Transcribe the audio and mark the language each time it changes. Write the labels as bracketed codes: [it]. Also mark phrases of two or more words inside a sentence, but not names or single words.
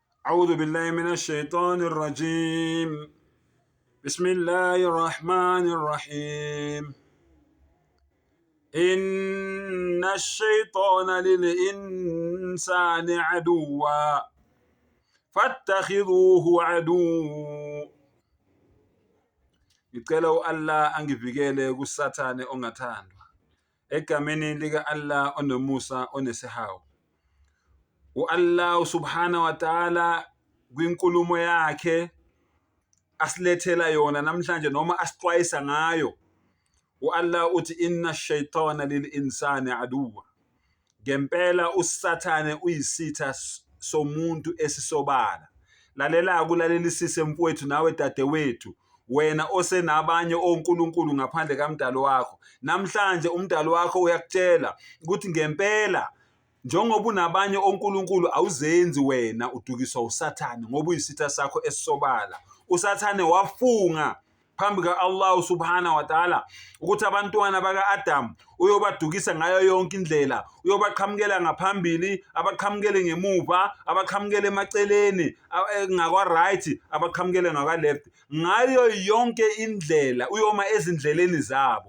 [ar] أعوذ بالله من الشيطان الرجيم. بسم الله الرحمن الرحيم. إن الشيطان للإنسان عدوا فاتخذوه عدو. [zu] Ngicela uAllah angivikele kusathane ongathandwa. Egameni lika Allah onomusa onesihawu. uAllah [ar] سبحانه وتعالى [zu] kwinkulumo yakhe asilethela yona namhlanje noma asixwayisa ngayo. uAllah uthi [ar] إن الشيطان للإنسان عدوا. [zu] Ngempela usathane uyisitha somuntu esisobala. Lalela kulalelisise mfowethu nawe dadewethu, wena osenabanye onkulunkulu ngaphandle kaMdali wakho. Namhlanje uMdali wakho uyakutshela ukuthi ngempela njengoba unabanye onkulunkulu awuzenzi wena udukiswa usathane ngoba uyisitha sakho esisobala. Usathane wafunga phambi ka-Allah [ar] سبحانه وتعالى [zu] ukuthi abantwana baka-Adam uyobadukisa ngayo yonke indlela, uyobaqhamukela ngaphambili, abaqhamukele ngemuva, abaqhamukele emaceleni ngakwa-right, abaqhamukele ngakwa-left, ngayo yonke indlela uyoma ezindleleni zabo.